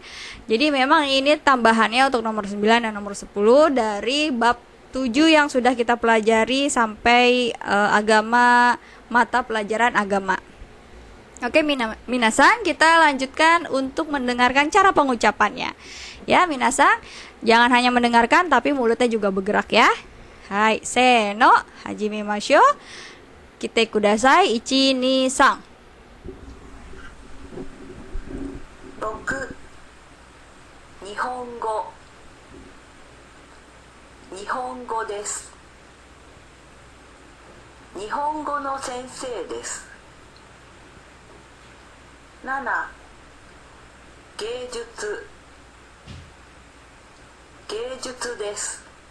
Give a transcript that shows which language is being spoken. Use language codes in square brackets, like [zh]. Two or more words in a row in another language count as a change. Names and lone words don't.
[id] Jadi memang ini tambahannya untuk nomor 9 dan nomor 10 dari bab 7 yang sudah kita pelajari sampai agama, mata pelajaran agama. Oke, minasan, kita lanjutkan untuk mendengarkan cara pengucapannya. Ya, minasan, jangan hanya mendengarkan tapi mulutnya juga bergerak ya. [ja] はい、せーの, 始めましょう. 聞いてください、1、2、3. 6、日本語、日本語です。日本語の先生です。7、芸術、芸術です。